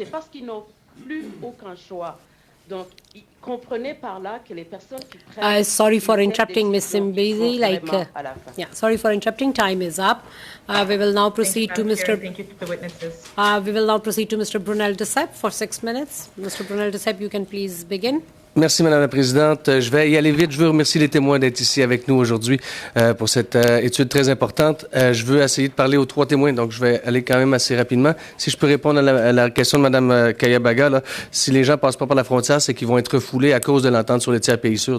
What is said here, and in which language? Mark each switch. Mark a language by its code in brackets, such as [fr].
[fr] C'est parce qu'ils n'ont plus aucun choix. Donc, comprenez par là que les personnes qui prennent... [en] Sorry for interrupting, Ms. Simbizi. Sorry for interrupting. Time is up. We will now proceed to Mr. Thank you to the witnesses. We will now proceed to Mr. Brunel Decep for 6 minutes. Mr. Brunel Decep, you can please begin. [fr] Merci, Madame la Présidente. Je vais y aller vite. Je veux remercier les témoins d'être ici avec nous aujourd'hui pour cette étude très importante. Je veux essayer de parler aux 3 témoins, donc je vais aller quand même assez rapidement. Si je peux répondre à la question de Madame Kayabaga, là, si les gens passent pas par la frontière, c'est qu'ils vont être refoulés à cause de l'entente sur les tiers pays sûrs.